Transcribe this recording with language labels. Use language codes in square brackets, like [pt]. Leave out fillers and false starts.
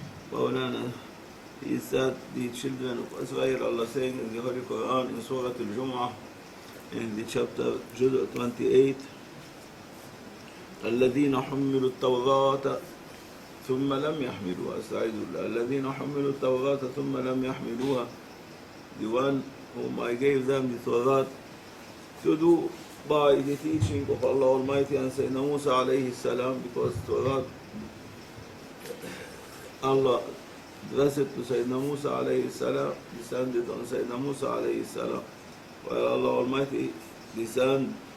[en] Maulana, he said the children of Israel, Allah saying in the Holy Quran in Surah Al-Jum'ah, in the chapter Juz 28, [ar] الذين حملوا التوراة ثم لم يحملوها. استعيذ بالله. الذين حملوا التوراة ثم لم يحملوها. [en] The one whom I gave them the Torah to do by the teaching of Allah Almighty and Sayyidina Musa alayhi salam, because Torah, Allah addressed it to Sayyidina Musa alayhi salam, descended on Sayyidina Musa alayhi salam, while Allah Almighty descended